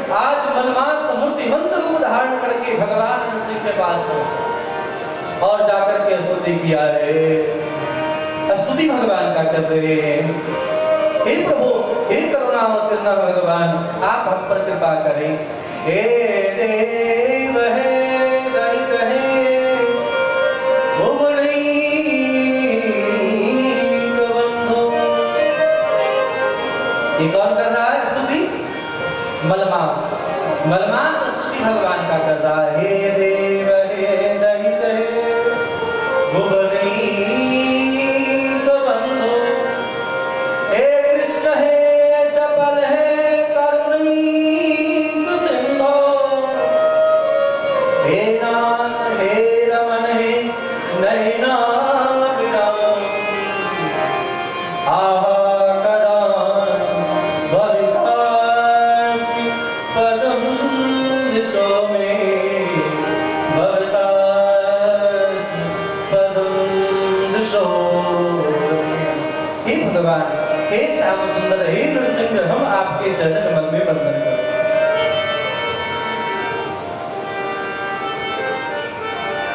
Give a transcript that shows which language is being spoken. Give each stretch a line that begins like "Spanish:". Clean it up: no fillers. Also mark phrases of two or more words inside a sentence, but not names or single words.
Hindi: आज मलमास मूर्तिमंत रूप धारण करके भगवान नरसिंह के पास पहुंचे और जाकर के स्तुति किया है। स्तुति भगवान का कर रहे हैं, हे प्रभु, हे करुणावतीर्ण भगवान, आप हम पर कृपा करें।
Sanskrit: हे देव हे दरित हे भुवनैक बंधो।
Hindi: ये कौन कर रहा है स्तुति? मलमास। मलमास स्तुति भगवान का कर रहा है।
Sanskrit: हे देव हे दरित हे भुवनैक बंधो, हे कृष्ण हे चपल हे करुणैक सिंधो, हे नाथ हे रमन हे नयनाभिराम, आहा कदा भवितास्मि पदं दिशो मे, भवितास्मि पदं दिशो।
Hindi: हे भगवान, हे श्याम सुंदर, हे नरसिंह, हम आपके चरण कमल में वंदन करते हैं।